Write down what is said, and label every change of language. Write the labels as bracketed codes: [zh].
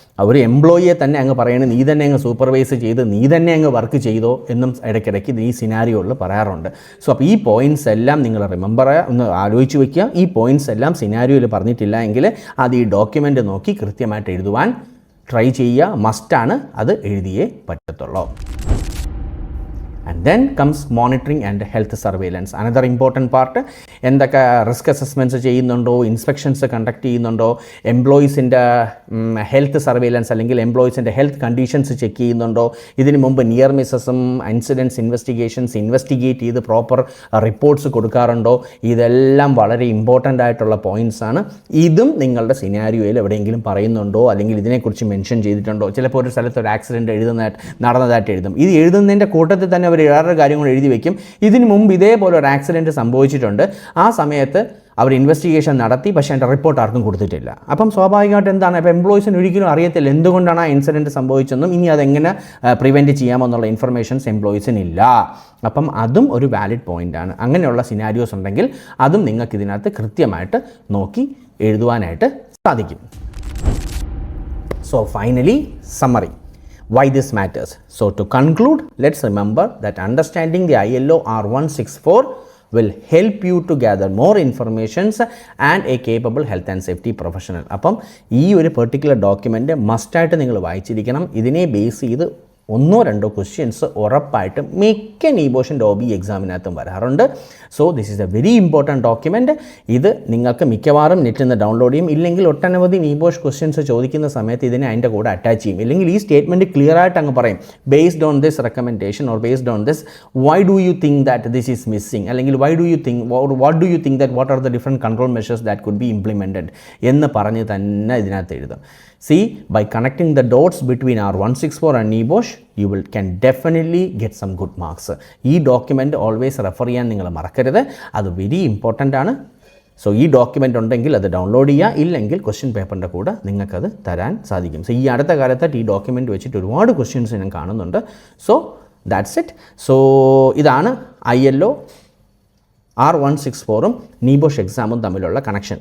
[ml] ഒരു എംപ്ലോയിയെ തന്നെ അങ്ങ് പറയണത് നീ തന്നെ അങ്ങ് സൂപ്പർവൈസ് ചെയ്ത് നീ തന്നെ അങ്ങ് വർക്ക് ചെയ്തോ എന്നും ഇടയ്ക്കിടയ്ക്ക് ഈ സിനാരിയോയിൽ പറയാറുണ്ട്. സോ അപ്പോൾ ഈ പോയിൻറ്റ്സ് എല്ലാം നിങ്ങൾ ഒന്ന് ആലോചിച്ച് വയ്ക്കുക. ഈ പോയിൻറ്റ്സ് എല്ലാം സിനാരിയോയിൽ പറഞ്ഞിട്ടില്ല എങ്കിൽ അത് ഈ ഡോക്യുമെൻ്റ് നോക്കി കൃത്യമായിട്ട് എഴുതുവാൻ ട്രൈ ചെയ്യുക. മസ്റ്റാണ്, അത് എഴുതിയേ പറ്റത്തുള്ളൂ. [en] And then comes monitoring and health surveillance, another important part. [ml] എന്തൊക്കെ റിസ്ക് അസസ്മെൻറ്റ്സ് ചെയ്യുന്നുണ്ടോ, ഇൻസ്പെക്ഷൻസ് കണ്ടക്ട് ചെയ്യുന്നുണ്ടോ, എംപ്ലോയീസിൻ്റെ ഹെൽത്ത് സർവൈലൻസ് അല്ലെങ്കിൽ എംപ്ലോയീസിൻ്റെ ഹെൽത്ത് കണ്ടീഷൻസ് ചെക്ക് ചെയ്യുന്നുണ്ടോ, ഇതിന് മുമ്പ് നിയർ മിസ്സസും ഇൻസിഡൻസ് ഇൻവെസ്റ്റിഗേഷൻസ് ഇൻവെസ്റ്റിഗേറ്റ് ചെയ്ത് പ്രോപ്പർ റിപ്പോർട്ട്സ് കൊടുക്കാറുണ്ടോ, ഇതെല്ലാം വളരെ ഇമ്പോർട്ടൻ്റ് ആയിട്ടുള്ള പോയിൻറ്റ്സ് ആണ്. ഇതും നിങ്ങളുടെ സിനാരിയോയിൽ എവിടെയെങ്കിലും പറയുന്നുണ്ടോ അല്ലെങ്കിൽ ഇതിനെക്കുറിച്ച് മെൻഷൻ ചെയ്തിട്ടുണ്ടോ. ചിലപ്പോൾ ഒരു സ്ഥലത്ത് ഒരു ആക്സിഡൻറ്റ് നടന്നതായിട്ട് എഴുതും. ഇത് എഴുതുന്നതിൻ്റെ കൂട്ടത്തിൽ തന്നെ അവർ വേറെ കാര്യങ്ങൾ എഴുതി വയ്ക്കും. ഇതിന് മുമ്പ് ഇതേപോലെ ഒരു ആക്സിഡൻറ്റ് സംഭവിച്ചിട്ടുണ്ട്, ആ സമയത്ത് അവർ ഇൻവെസ്റ്റിഗേഷൻ നടത്തി, പക്ഷേ അതിൻ്റെ റിപ്പോർട്ട് ആർക്കും കൊടുത്തിട്ടില്ല. അപ്പം സ്വാഭാവികമായിട്ട് എന്താണ്, ഇപ്പോൾ എംപ്ലോയീസിന് ഒരിക്കലും അറിയത്തില്ല എന്തുകൊണ്ടാണ് ആ ഇൻസിഡൻറ്റ് സംഭവിച്ചെന്നും ഇനി അതെങ്ങനെ പ്രിവെൻറ്റ് ചെയ്യാമെന്നുള്ള ഇൻഫർമേഷൻസ് എംപ്ലോയീസിനില്ല. അപ്പം അതും ഒരു വാലിഡ് പോയിൻ്റാണ്. അങ്ങനെയുള്ള സിനാരിയോസ് ഉണ്ടെങ്കിൽ അതും നിങ്ങൾക്ക് ഇതിനകത്ത് കൃത്യമായിട്ട് നോക്കി എഴുതുവാനായിട്ട് സാധിക്കും. [en] So finally summary. Why this matters? So to conclude, let's remember that understanding the ILO R164 will help you to gather more informations and a capable health and safety professional. [ml] അപ്പം ഈ ഒരു പെർട്ടിക്കുലർ ഡോക്യുമെൻ്റ് മസ്റ്റായിട്ട് നിങ്ങൾ വായിച്ചിരിക്കണം. ഇതിനെ base ചെയ്ത് ഒന്നോ രണ്ടോ questions ഉറപ്പായിട്ടും മിക്ക നീബോഷിൻ്റെ OB എക്സാമിനകത്തും വരാറുണ്ട്. [en] So this is a very important document. [ml] ഇത് നിങ്ങൾക്ക് മിക്കവാറും നെറ്റിൽ നിന്ന് ഡൗൺലോഡ് ചെയ്യും. ഇല്ലെങ്കിൽ ഒട്ടനവധി നീബോഷ് ക്വസ്റ്റ്യൻസ് ചോദിക്കുന്ന സമയത്ത് ഇതിനെ അതിൻ്റെ കൂടെ അറ്റാച്ച് ചെയ്യും. ഇല്ലെങ്കിൽ ഈ സ്റ്റേറ്റ്മെൻറ്റ് ക്ലിയർ ആയിട്ട് അങ്ങ് പറയും, [en] based on this recommendation or based on this why do you think that this is missing, അല്ലെങ്കിൽ why do you think what do you think that what are the different control measures that could be implemented [ml] എന്ന് പറഞ്ഞ് തന്നെ ഇതിനകത്ത് എഴുതും. [en] See, by connecting the dots between R164 and NEBOSH, you can definitely get some good marks. [ml] ഈ document always refer ചെയ്യാൻ നിങ്ങൾ മറക്കരുത്. അത് വെരി ഇമ്പോർട്ടൻ്റ് ആണ്. സോ ഈ ഡോക്യുമെൻ്റ് ഉണ്ടെങ്കിൽ അത് ഡൗൺലോഡ് ചെയ്യുക, ഇല്ലെങ്കിൽ ക്വസ്റ്റ്യൻ പേപ്പറിൻ്റെ കൂടെ നിങ്ങൾക്കത് തരാൻ സാധിക്കും. സോ ഈ അടുത്ത കാലത്തായിട്ട് ഈ ഡോക്യുമെൻ്റ് വെച്ചിട്ട് ഒരുപാട് ക്വസ്റ്റ്യൻസ് ഞാൻ കാണുന്നുണ്ട്. [en] So that's it. [ml] സോ ഇതാണ് ILO R164 നീബോഷ് എക്സാമും തമ്മിലുള്ള കണക്ഷൻ.